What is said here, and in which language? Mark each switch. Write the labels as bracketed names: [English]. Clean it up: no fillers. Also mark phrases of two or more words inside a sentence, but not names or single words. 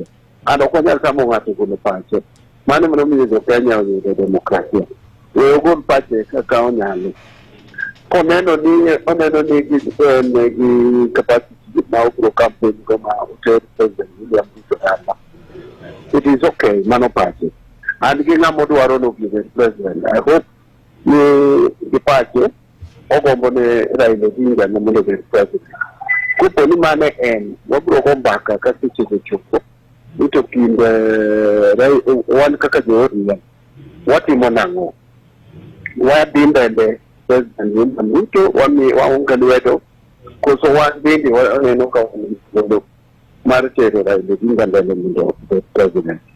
[Luo (Kenya and Tanzania)] An ok onyal tamo ng'ato golo pache. Mano momiyo jo Kenya oyudo demokrasia. Ogol pache kaka onyalo. Oneno ni gi capacity ma obro campaign go [English] ma hotel [Luo (Kenya and Tanzania)] president William Ruto. [English] It is okay, [Luo (Kenya and Tanzania)] mano pache. And gi ng'ama dwaro no [English] give president. I hope [Luo (Kenya and Tanzania)] ni gi pache ogombo ne Raila Odinga na mondo [English] be president. [Luo (Kenya and Tanzania)] Kupo ni mane en wabro go mbaka ka seche chopo. Ito kind wan kaka jo watimo nang'o. Wadhi mbele president William Ruto waunga lwedo koso wan bende waneno ka mar tero Raila Odinga mbele mondo president.